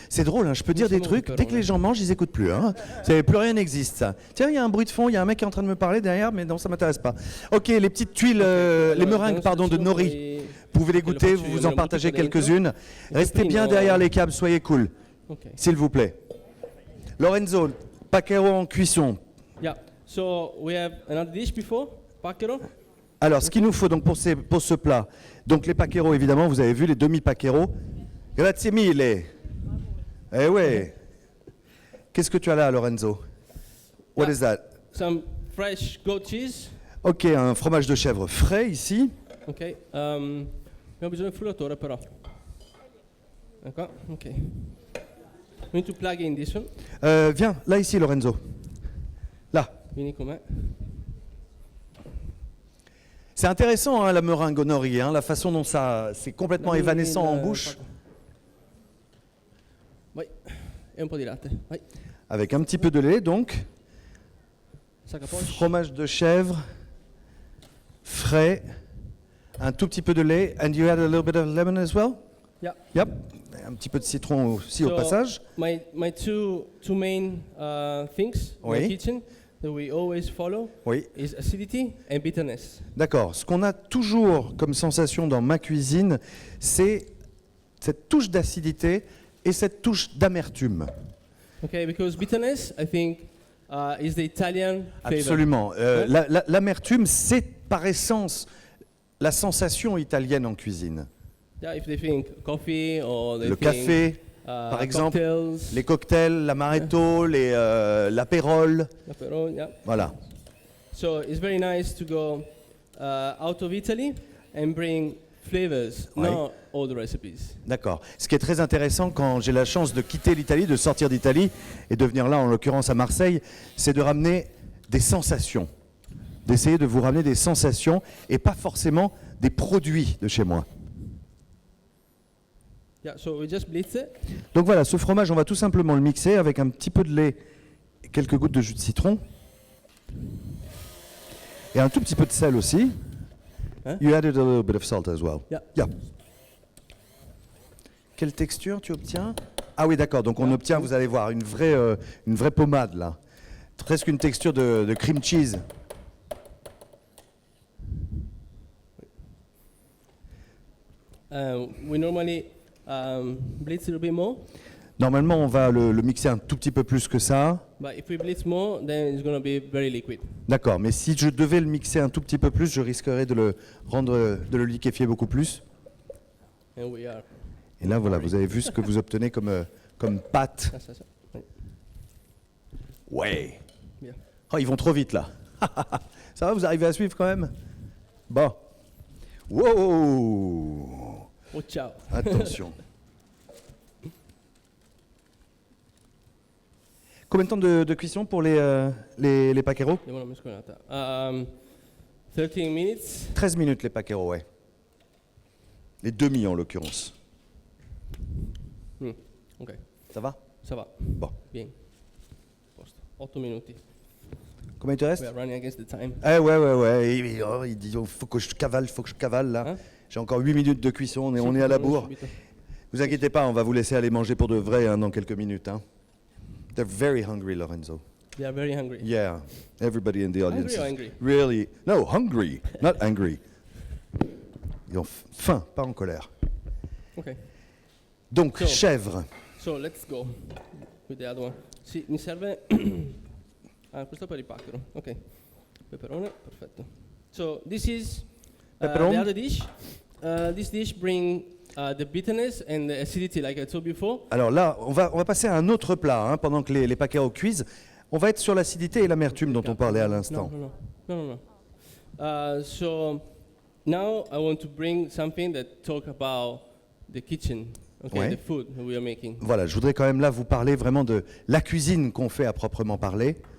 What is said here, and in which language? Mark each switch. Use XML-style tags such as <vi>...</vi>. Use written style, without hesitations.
<fr>C'est drôle, hein, je peux dire des trucs, dès que les gens mangent, ils écoutent plus. Hein. Plus rien n'existe, ça. Tiens, il y a un bruit de fond, il y a un mec qui est en train de me parler derrière, mais non, ça m'intéresse pas. Ok, les petites tuiles, les meringues, pardon, de nori. Vous pouvez les goûter, vous en partagez quelques-unes. Restez bien derrière les câbles, soyez cool,</fr> <en>Okay.</en> <fr>s'il vous plaît. Lorenzo, paquero en cuisson.</fr> <en>Yeah. So we have another dish before paquero.</en> <fr>Alors, ce qu'il nous faut donc pour ce plat, donc les paqueros évidemment, vous avez vu les demi-paqueros.</fr> <it>Grazie mille.</it> <fr>Eh ouais. Qu'est-ce que tu as là, Lorenzo?</fr> <en>What is that? Some fresh goat cheese.</en> <fr>Ok, un fromage de chèvre frais ici. Ok.</fr> <it>Abbiamo bisogno del frullatore però. Ecco, ok.</it> <en>We need to plug in this one.</en> <fr>Viens, là ici, Lorenzo. Là.</fr> <it>Vieni con me.</it> <fr>C'est intéressant, hein, la meringue au nori, hein, la façon dont ça, c'est complètement évanescent en bouche.</fr> <it>Vai. E un po' di latte. Vai.</it> <fr>Avec un petit peu de lait, donc. Sac à poche. Fromage de chèvre, frais, un tout petit peu de lait.</fr> <en>And you add a little bit of lemon as well? Yeah. Yep.</en> <fr>Un petit peu de citron aussi au</fr> <en>So,</en> <fr>passage.</fr> <en>My two main things in</en> <fr>Oui.</fr> <en>the kitchen that we always follow</en> <fr>Oui.</fr> <en>is acidity and bitterness.</en> <fr>D'accord. Ce qu'on a toujours comme sensation dans ma cuisine, c'est cette touche d'acidité et cette touche d'amertume.</fr> <en>Okay, because bitterness, I think, is the Italian flavor.</en> <fr>Absolument. L'amertume, c'est par essence la sensation italienne en cuisine.</fr> <en>Yeah, if they think coffee or they</en> <fr>Le</fr> <en>think</en> <fr>café, par exemple,</fr> <en>cocktails,</en> <fr>les cocktails, l'amaretto, l'apérole.</fr> <en>Aperol, yeah.</en> <fr>Voilà.</fr> <en>So it's very nice to go out of Italy and bring flavors,</en> <fr>Ouais.</fr> <en>not all the recipes.</en> <fr>D'accord. Ce qui est très intéressant quand j'ai la chance de quitter l'Italie, de sortir d'Italie et de venir là, en l'occurrence à Marseille, c'est de ramener des sensations. D'essayer de vous ramener des sensations et pas forcément des produits de chez moi.</fr> <en>Yeah, so we just blitz it.</en> <fr>Donc voilà, ce fromage, on va tout simplement le mixer avec un petit peu de lait et quelques gouttes de jus de citron. Et un tout petit peu de sel aussi. Hein?</fr> <en>You added a little bit of salt as well. Yeah. Yeah.</en> <fr>Quelle texture tu obtiens? Ah oui, d'accord. Donc on obtient, vous allez voir, une vraie pommade là. Presque une texture de cream cheese.</fr> <en>We normally blitz a little bit more,</en> <fr>Normalement, on va le mixer un tout petit peu plus que ça.</fr> <en>but if we blitz more, then it's going to be very liquid.</en> <fr>D'accord, mais si je devais le mixer un tout petit peu plus, je risquerais de le liquéfier beaucoup plus.</fr> <en>And we are.</en> <fr>Et là, voilà, vous avez vu ce que vous obtenez comme pâte.</fr> <en>That's.</en> <fr>Ouais. Bien. Oh, ils vont trop vite là. Ça va, vous arrivez à suivre quand même? Bon. Wow.</fr> <en>Watch out.</en> <fr>Attention. Combien de temps de cuisson pour les paqueros?</fr> <it>Devono mescolata. 13 minutes.</it> <fr>13 minutes les paqueros, ouais. Les demi en l'occurrence. Ok, Ça va? ça va. Bon.</fr> <it>Bien. Posto. 8 minuti.</it> <fr>Combien il te reste?</fr> <en>We are running against the time.</en> <fr>Eh ouais. Il dit, faut que je cavale là. Hein? J'ai encore 8 minutes de cuisson, on est à la bourre. Vous inquiétez pas, on va vous laisser aller manger pour de vrai dans quelques minutes. Hein.</fr> <en>They're very hungry, Lorenzo. They are very hungry. Yeah, everybody in the audience Hungry or is angry? really... No, hungry, not angry.</en> <fr>Ils ont faim, pas en colère.</fr> <en>Ok.</en> <fr>Donc,</fr> <en>So-</en> <fr>chèvre.</fr> <en>So let's go with the other one.</en> <it>Sì, mi serve. Questo per il pacchero. Ok. Peperone, perfetto.</it> <en>So this is Pepperoni. the other dish. This dish bring the bitterness and the acidity, like I told before.</en> <fr>Alors là, on va passer à un autre plat, pendant que les paqueros cuisent. On va être sur l'acidité et l'amertume dont on parlait à l'instant.</fr> <en>No. So now I want to bring something that talk about the kitchen. Okay,</en> <fr>Ouais.</fr> <en>the food that we are making.</en> <fr>Voilà, je voudrais quand même là vous parler vraiment de la cuisine qu'on fait à proprement parler.</fr>